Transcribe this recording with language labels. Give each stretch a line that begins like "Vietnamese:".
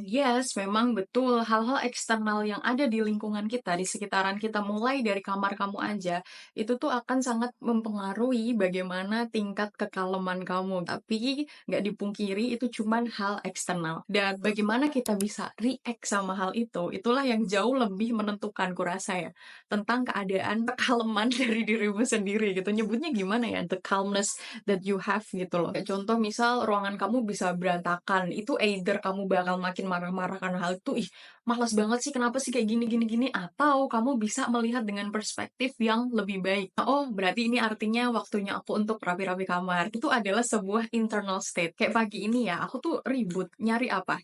Indonesian: Dan
English: yes,
Indonesian: memang betul, hal-hal eksternal yang ada di lingkungan kita, di sekitaran kita, mulai dari kamar kamu aja, itu tuh akan sangat mempengaruhi bagaimana tingkat kekaleman kamu. Tapi nggak dipungkiri itu cuman hal eksternal. Dan bagaimana kita bisa react sama hal itu, itulah yang jauh lebih menentukan kurasa ya, tentang keadaan kekaleman dari dirimu sendiri gitu. Nyebutnya gimana ya?
English: The calmness that you have
Indonesian: gitu loh. Kayak contoh misal ruangan kamu bisa berantakan, itu either kamu bakal makin marah-marah karena hal itu, ih malas banget sih, kenapa sih kayak gini, atau kamu bisa melihat dengan perspektif yang lebih baik. Oh, berarti ini artinya waktunya aku untuk rapi-rapi kamar. Itu adalah sebuah internal state. Kayak pagi ini ya, aku tuh ribut. Nyari apa?